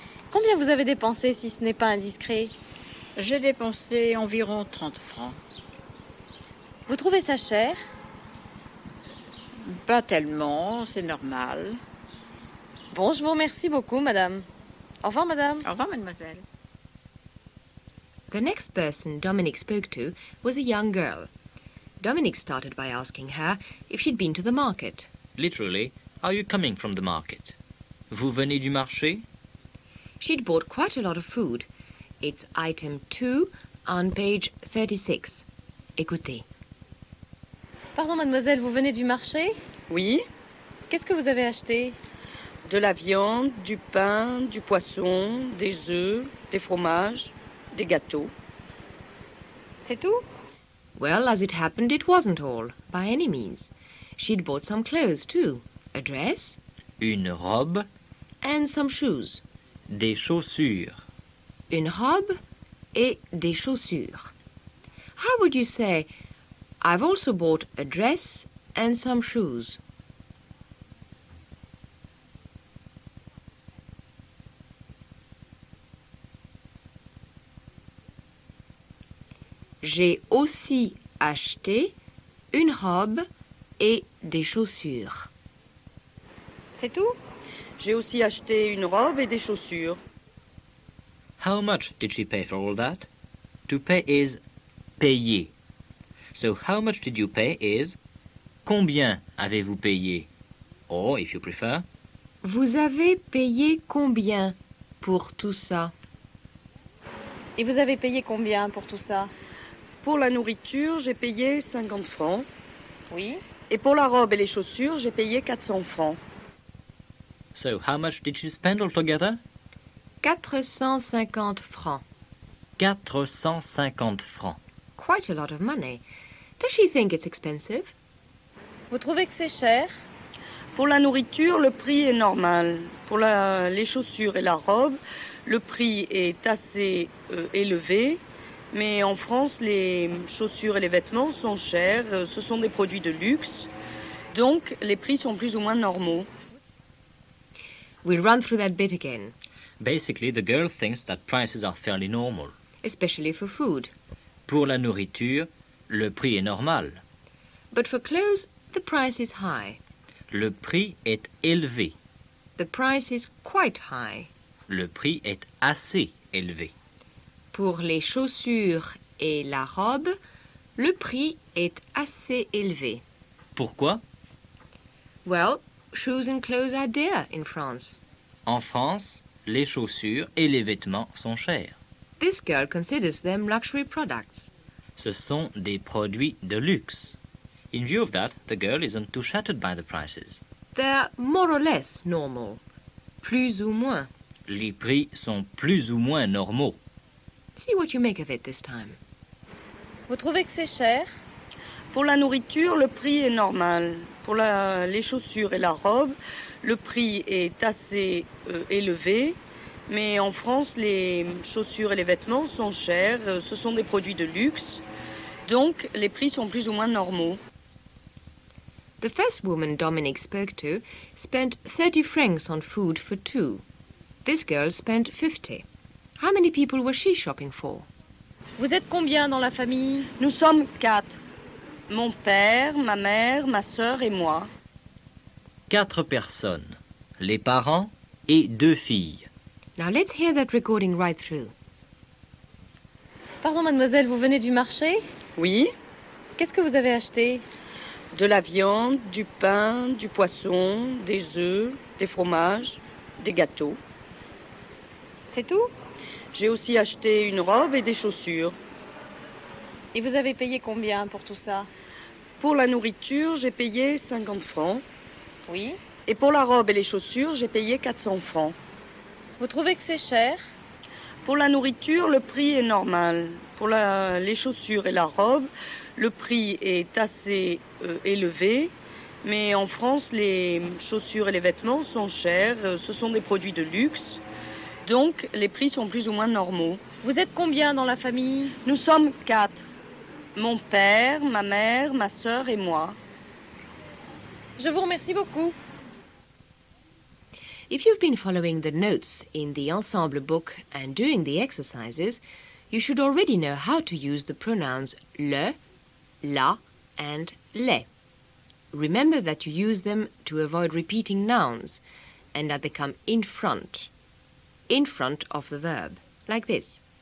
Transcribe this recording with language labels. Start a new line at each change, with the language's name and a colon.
French: Combien vous avez dépensé si ce n'est pas indiscret? J'ai dépensé environ 30 francs. Vous trouvez ça cher? Pas tellement, c'est normal. Bon, je vous remercie beaucoup madame. Au revoir madame. Au revoir, mademoiselle.
English: The next person Dominic spoke to was a young girl. Dominic started by asking her if she'd been to the market. Literally, are you coming from the market?
French: Vous venez du marché?
English: She'd bought quite a lot of food. It's item 2 on page 36.
French: Écoutez. Pardon mademoiselle, vous venez du marché? Oui, Qu'est-ce que vous avez acheté? de la viande, du pain, du poisson, des œufs, des fromages, des gâteaux. C'est tout?
English: Well, as it happened, it wasn't all, by any means. She'd bought some clothes, too. A dress
French: Une robe,
English: and some shoes.
French: des chaussures. Une robe et des chaussures.
English: How would you say, I've also bought a dress and some shoes?
French: J'ai aussi acheté une robe et des chaussures. C'est tout? J'ai aussi acheté une robe et des chaussures.
English: How much did she pay for all that? To pay is payer. So how much did you pay is
French: combien avez-vous payé?
English: Or, if you prefer,
French: Vous avez payé combien pour tout ça? Et vous avez payé combien pour tout ça? Pour la nourriture, j'ai payé 50 francs. Oui. Et pour la robe et les chaussures, j'ai payé 400 francs.
English: so how much did she spend altogether?
French: 450 francs. 450 francs.
English: Quite a lot of money. Does she think it's expensive?
French: Vous trouvez que c'est cher? Pour la nourriture, le prix est normal. Pour les chaussures et la robe, le prix est assez élevé. Mais en France, les chaussures et les vêtements sont chers. Ce sont des produits de luxe. Donc, les prix sont plus ou moins normaux.
English: We'll run through that bit again, Basically, the girl thinks that prices are fairly normal. especially for food.
French: Pour la nourriture, le prix est normal.
English: But for clothes, the price is high.
French: Le prix est élevé.
English: The price is quite high.
French: Le prix est assez élevé. Pour les chaussures et la robe, le prix est assez élevé. Pourquoi?
English: Well, shoes and clothes are dear in France.
French: En France, les chaussures et les vêtements sont chers.
English: This girl considers them luxury products.
French: Ce sont des produits de luxe.
English: In view of that, the girl isn't too shattered by the prices. They're more or less normal.
French: Plus ou moins. Les prix sont plus ou moins normaux.
English: See what you make of it this time.
French: Vous trouvez que c'est cher? Pour la nourriture, le prix est normal. Pour les chaussures et la robe, le prix est assez élevé. Mais en France, les chaussures et les vêtements sont chers. Ce sont des produits de luxe. Donc, les prix sont plus ou moins normaux.
English: The first woman Dominic spoke to spent 30 francs on food for two. This girl spent 50. How many people was she shopping for?
French: Vous êtes combien dans la famille? Nous sommes 4. Mon père, ma mère, ma sœur et moi. 4 personnes, les parents et 2 filles.
English: Now let's hear that recording right through.
French: Pardon, mademoiselle, vous venez du marché? Oui, Qu'est-ce que vous avez acheté? de la viande, du pain, du poisson, des œufs, des fromages, des gâteaux. C'est tout? J'ai aussi acheté une robe et des chaussures. Et vous avez payé combien pour tout ça? Pour la nourriture, j'ai payé 50 francs. Oui. Et pour la robe et les chaussures, j'ai payé 400 francs. Vous trouvez que c'est cher? Pour la nourriture, le prix est normal. Pour les chaussures et la robe, le prix est assez élevé. Mais en France, les chaussures et les vêtements sont chers. Ce sont des produits de luxe. Donc, les prix sont plus ou moins normaux. Vous êtes combien dans la famille? Nous sommes 4. Mon père, ma mère, ma sœur et moi. Je vous remercie beaucoup.
English: If you've been following the notes in the Ensemble book and doing the exercises, you should already know how to use the pronouns le, la, and les. Remember that you use them to avoid repeating nouns and that they come in front of the verb, like this.